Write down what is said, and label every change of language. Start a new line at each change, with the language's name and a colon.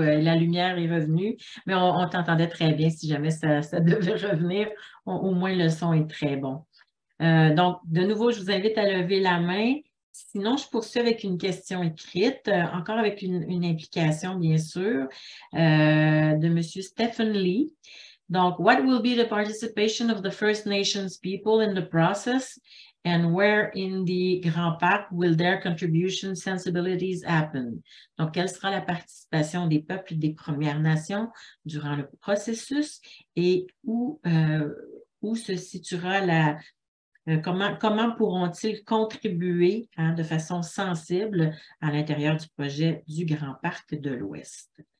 French: La lumière est revenue, mais on t'entendait très bien. Si jamais ça devait revenir, au moins le son est très bon. Donc, de nouveau, je vous invite à lever la main. Sinon, je poursuis avec une question écrite, encore avec une implication, bien sûr, de M. Stephen Lee. Donc,
English: what will be the participation of the First Nations people in the process, and where in the Grand Parc will their contribution sensibilities happen?
French: Donc, quelle sera la participation des peuples des Premières Nations durant le processus et où se situera la... Comment pourront-ils contribuer de façon sensible à l'intérieur du projet du Grand Parc de l'Ouest?